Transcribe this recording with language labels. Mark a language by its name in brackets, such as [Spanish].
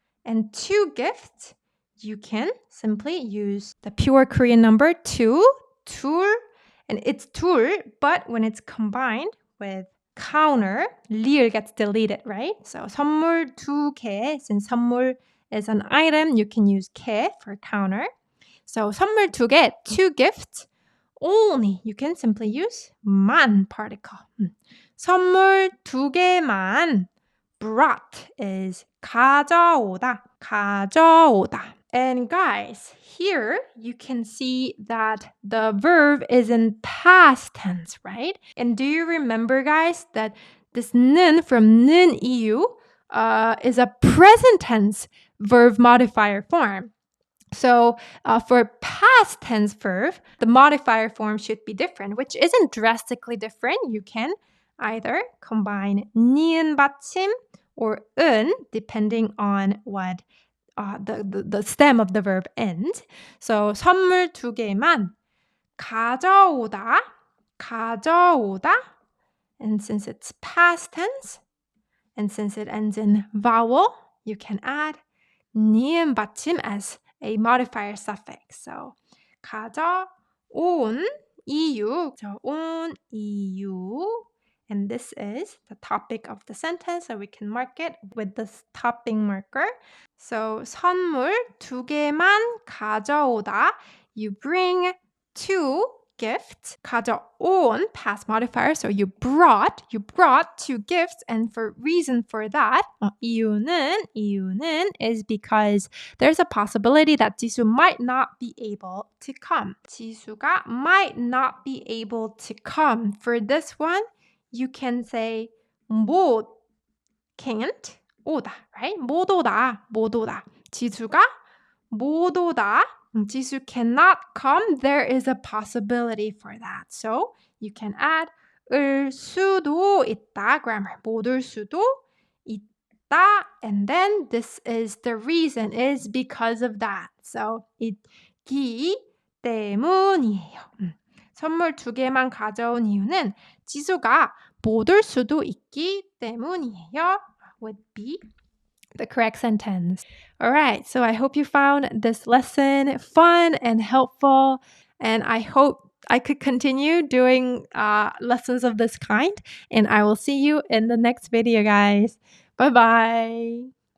[English] And 2 gifts, you can simply use the pure Korean number 2, [Korean] 둘, [English] and it's 둘, but when it's combined with counter, [Korean] 리을 [English] gets deleted, right? So [Korean] 선물 2개, [English] since [Korean] 선물 [English] is an item, you can use [Korean] 개 [English] for counter. So [Korean] 선물 2개, [English] 2 gifts. Only, you can simply use 만 particle. [Korean] 선물 2개만 [English] brought is [Korean] 가져오다, 가져오다. [English] And guys, here you can see that the verb is in past tense, right? And do you remember, guys, that this [Korean] 는 [English] from [Korean] 는 이유 [English] is a present tense verb modifier form. So for past tense verb, the modifier form should be different, which isn't drastically different. You can either combine [Korean] 니은 받침 [English] or [Korean] 은, [English] depending on what the stem of the verb ends. So [Korean] 선물 2개만 가져오다, 가져오다. [English] And since it's past tense, and since it ends in vowel, you can add [Korean] 니은 받침 [English] as a modifier suffix. So [Korean] 가져온 이유, 온 이유. [English] And this is the topic of the sentence, so we can mark it with this topping marker. So [Korean] 선물 2개만 가져오다. [English] You bring 2 gifts. [Korean] 가져온, [English] past modifier, so you brought 2 gifts. And for reason for that, [Korean] 이유는 [English] is because there's a possibility that 지수 might not be able to come. [Korean] 지수가 [English] might not be able to come. For this one, you can say [Korean] 못, [English] can't, [Korean] 오다, [English] right? [Korean] 못 오다, 못 오다. 지수가 못 오다. [English] 지수 cannot come. There is a possibility for that. So you can add [Korean] 을 수도 있다 [English] grammar. [Korean] 못 올 수도 있다. [English] And then this is the reason is because of that. So [Korean] 있기 때문이에요. 선물 2개만 가져온 이유는 지수가 못 올 수도 있기 때문이에요. [English] Would be the correct sentence. All right, so I hope you found this lesson fun and helpful, and I hope I could continue doing lessons of this kind, and I will see you in the next video, guys. Bye-bye.